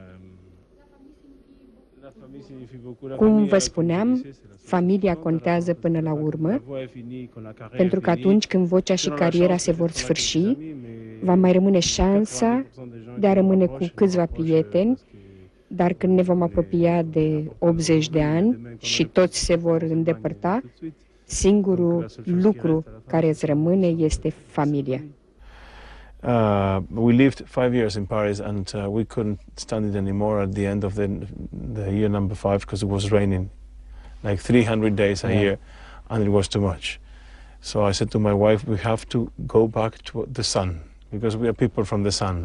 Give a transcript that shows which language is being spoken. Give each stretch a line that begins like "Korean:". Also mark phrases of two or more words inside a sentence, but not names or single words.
Romanian: Cum vă spuneam, familia contează până la urmă, pentru că atunci când vocea și cariera se vor sfârși, va mai rămâne șansa de a rămâne cu câțiva prieteni, dar când ne vom apropia de 80 de ani și toți se vor îndepărta, singurul lucru care îți rămâne este familia.
English: We lived 5 years in Paris, and we couldn't stand it anymore at the end of the year number 5, because it was raining like 300 days a year, and it was too much. So I said to my wife, we have to go back to the sun, because we are people from the sun.